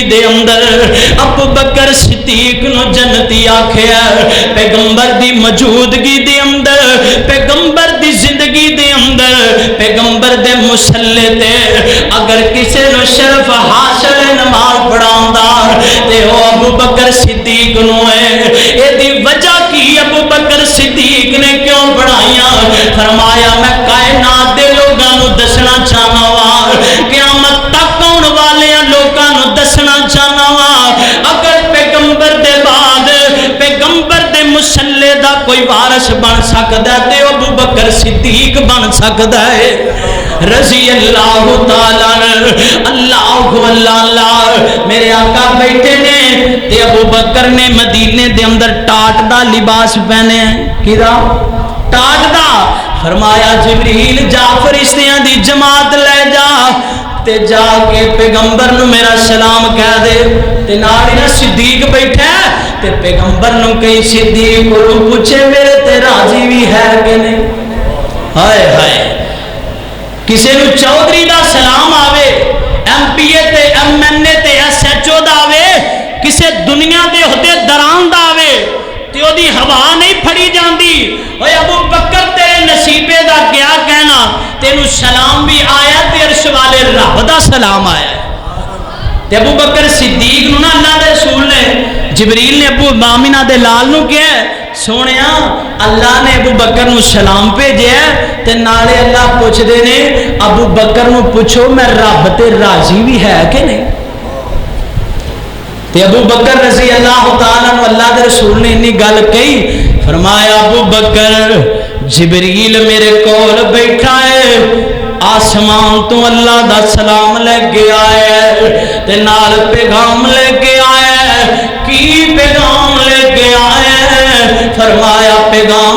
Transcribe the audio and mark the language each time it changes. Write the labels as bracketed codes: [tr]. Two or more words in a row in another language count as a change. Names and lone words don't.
[pa] دے اندر ابو بکر صدیق نو جنتی آکھیا پیغمبر دی موجودگی دے اندر پیغمبر دی زندگی دے اندر پیغمبر دے مصلی تے اگر کسے نو شرف حاصل نماز پڑھاوندا تے او ابو بکر صدیق نو ہے اے دی وجہ کی ابو بکر صدیق نے کیوں پڑھائیاں فرمایا میں کائنات دے لوگاں نو دسنا چاہنا وا قیامت تک آن والے لوگاں نو دسنا چاہنا وا اگر پیغمبر دے بعد پیغمبر دے مصلی دا کوئی وارث بن سکدا تے ابو بکر صدیق بن سکدا ہے [ar] رضی اللہ تعالی [pa] اللہ میرے آقا بیٹھے نے تے ابو بکر نے مدینے دے اندر ٹاٹ دا لباس پہنے کیدا ٹاٹ دا فرمایا جبریل جا فرشتیاں دی جماعت لے جا تے جا کے پیغمبر نو میرا سلام کہہ دے تے نال ہی صدیق بیٹھا تے پیغمبر نو کئی صدیق کو پوچھے میرے تے راضی بھی ہے کہ نہیں ہائے ہائے کسی نو چودھری دا سلام آوے ایم پی اے تے ایم این اے تے ایس ایچ او دا آوے کسی دنیا دے عہدے دران دا آوے تے او دی ہوا نہیں پھڑی جاندی اوے ابو بکر تیرے نصیبے دا کیا کہنا تینو سلام بھی آیا تے عرش والے رب دا سلام آیا تے ابو بکر صدیق نو نا اللہ دے رسول نے جبریل نے ابو آمینہ دے لال نو کیا سونیا اللہ نے ابو بکر نو سلام بھیجے تے نالے اللہ پوچھ دے نے ابو بکر نو پوچھو میں رب تے راضی بھی ہے کہ نہیں تے ابو بکر [ar] رضی اللہ تعالیٰ عنہ [pa] اللہ دے رسول نے انی گل کہی فرمایا ابو بکر جبریل میرے کول بیٹھا ہے آسمان تو اللہ دا سلام لے کے آئے تے نال پیغام لے کے آئے کی پیغام لے کے آئے فرمایا پیغام